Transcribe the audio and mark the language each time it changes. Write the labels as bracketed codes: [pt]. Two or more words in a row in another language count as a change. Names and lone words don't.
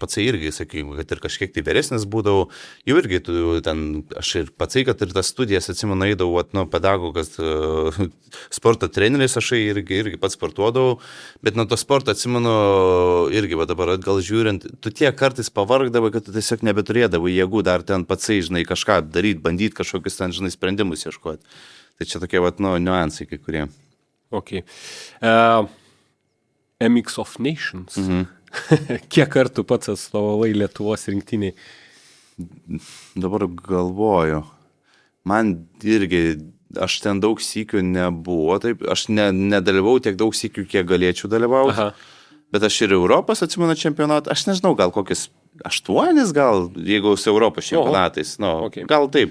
[lt] patsai irgi, sakykime, kad ir kažkiek tai vyresnis būdavau, jau irgi aš ir patsai, kad ir tas studijas, atsimenu, eidavau, pedagogas, sporto treneris, aš irgi pats sportuodavau, bet nuo to sporto, atsimenu, irgi, dabar atgal žiūrint, tu tiek kartais pavargdavai, kad tu tiesiog nebeturėdavai jėgų dar ten patsai, žinai, kažką daryti, bandyti kažkokius ten, žinai, sprendimus ieškoti. Tai čia tokie, niuansai kai kurie. Okay. MX of Nations. Kiek kartų pats atstovavai Lietuvos rinktiniai? Dabar galvoju. Man irgi, aš ten daug sykių nebuvo, taip, aš nedalyvau tiek daug sykių, kiek galėčiau dalyvauti. Bet aš ir Europos, atsimenu, čempionatą, aš nežinau, gal kokius 8, gal, jeigu su Europos čempionatais, gal taip.